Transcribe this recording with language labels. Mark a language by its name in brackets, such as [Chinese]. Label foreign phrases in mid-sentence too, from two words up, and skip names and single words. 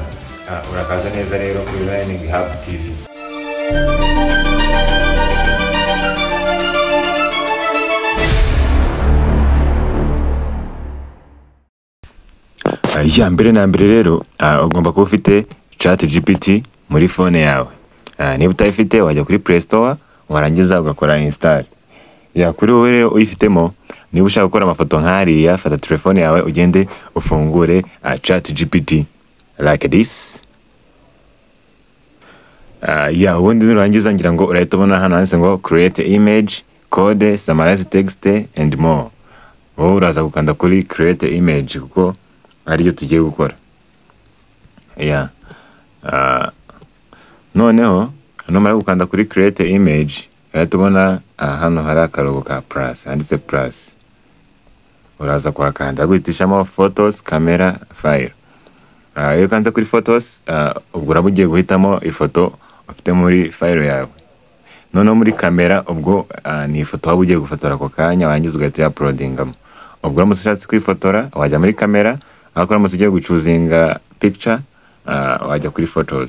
[Kinyarwanda] Urakaza neza rero kuri Learning Hub TV. Ya mbere na mbere rero ugomba kuba ufite ChatGPT muri phone yawe. Niba utayifite wajya kuri Play Store warangiza ugakora install. Ya kuri wowe rero uyifitemo, niba ushaka gukora amafoto nk'ariya, fata telefone yawe ugende ufungure ChatGPT [English] like this. [Kinyarwanda] Ya ubundi nurangiza ngira ngo urahita ubona hano handitse ngo [English] create image, code, summarize text and more. [Kinyarwanda] Wowe uraza gukanda kuri [English] create image [Kinyarwanda] kuko ariyo tugiye gukora. Ya noneho numara gukanda kuri [English] create image [Kinyarwanda] urahita ubona hano hari akarogo ka plus, handitse plus. Uraza kwakanda guhitishamo photos, camera, file. Iyo kanze kuri photos ubwo urabugiye guhitamo ifoto ufite muri file yawe. Noneho muri camera ubwo ni ifoto waba ugiye gufotora ako kanya wangiza ugahita uploadingamo. Ubwo uramutse ushatse kwifotora wajya muri camera, ariko uramutse ugiye gucuzinga picture wajya kuri photos.